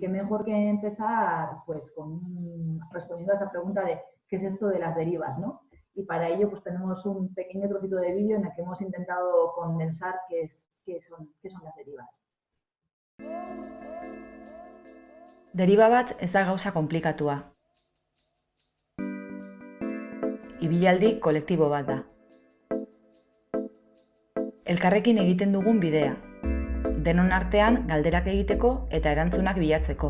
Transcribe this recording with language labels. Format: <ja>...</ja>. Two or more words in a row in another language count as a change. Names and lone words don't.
<es>mejor que empezar pues respondiendo a esa pregunta de qué es esto de las derivas, ¿no? Y para ello pues tenemos un pequeño trocito de vídeo en el que hemos intentado condensar qué son las derivas.</es> <eu>Deriba bat ez da gauza konplikatua. Ibilaldi kolektibo bat da. Elkarrekin egiten dugun bidea. Denon artean galderak egiteko eta erantzunak bilatzeko.</eu>